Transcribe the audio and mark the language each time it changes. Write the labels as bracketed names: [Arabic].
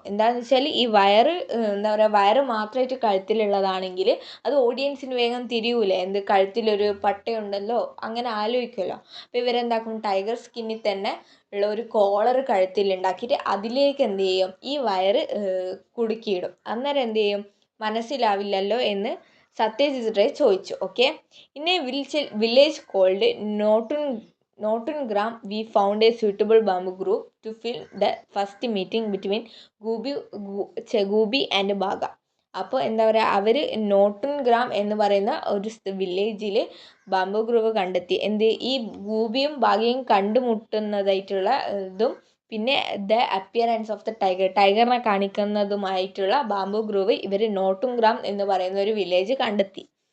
[Malayalam] എന്താണെന്ന് വെച്ചാൽ ഈ വയറ് എന്താ പറയുക വയറ് മാത്രമായിട്ട് കഴുത്തിലുള്ളതാണെങ്കിൽ അത് ഓഡിയൻസിന് വേഗം തിരിയൂലേ, എന്ത് കഴുത്തിലൊരു പട്ടയുണ്ടല്ലോ, അങ്ങനെ ആലോചിക്കുമല്ലോ. അപ്പോൾ ഇവരെന്താക്കും, ടൈഗർ സ്കിന്നിൽ തന്നെ ഉള്ള ഒരു കോളർ കഴുത്തിൽ ഉണ്ടാക്കിയിട്ട് അതിലേക്ക് എന്ത് ചെയ്യും, ഈ വയറ് കുടുക്കിയിടും. അന്നേരം എന്ത് ചെയ്യും, മനസ്സിലാവില്ലല്ലോ എന്ന് സത്യജിത് റേ ചോദിച്ചു. [English] Okay, in A village called Notungram, we found a suitable bamboo grove to fill the first meeting between Gooby and Baga. [Malayalam] അപ്പോൾ എന്താ പറയുക, അവർ നോട്ടുൻഗ്രാം എന്ന് പറയുന്ന ഒരു വില്ലേജിൽ ബാംബു ഗ്രൂവ് കണ്ടെത്തി. ഈ ഗൂബിയും ബാഗയും കണ്ടുമുട്ടുന്നതായിട്ടുള്ള ഇതും പിന്നെ [English] the appearance of the [Malayalam] ടൈഗറിനെ കാണിക്കുന്നതുമായിട്ടുള്ള bamboo groove ഇവർ നോട്ടുൻഗ്രാം എന്ന് പറയുന്ന ഒരു വില്ലേജ് കണ്ടെത്തി.